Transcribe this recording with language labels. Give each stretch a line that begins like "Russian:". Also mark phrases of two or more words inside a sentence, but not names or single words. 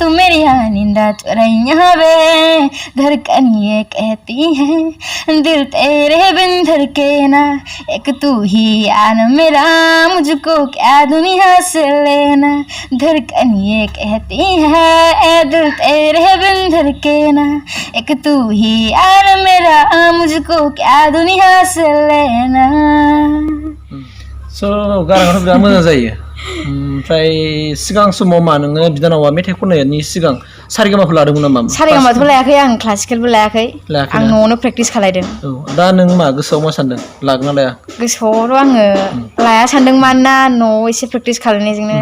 Hindi: मेरी निंदा चुराई वे धड़कन ये कहती है दिल तेरे बिन धड़के ना एक तू ही यार मेरा मुझको क्या दुनिया से लेना धड़कन ये कहती है दिल तेरे बिन धड़के ना एक तू ही यार मेरा मुझको क्या दुनिया से लेना
Bodo: गाराङाथ' बिराद मोजां जायो ओमफ्राय सिगां समाव मा नोङो बिनानावा मेथाइ खननायनि सिगां सारेगामाखौ लादोंमोन नामा सारेगामाथ' लायाखै आं क्लासिकेलबो लायाखै आं न'आवनो प्रेक्टिस खालायदों दा नों मा गोसोआव मा सानदों लागोन ना लाया गोसोआवथ' आङो लाया सानदों मानोना न'आव एसे प्रेक्टिस खालायनायजोंनो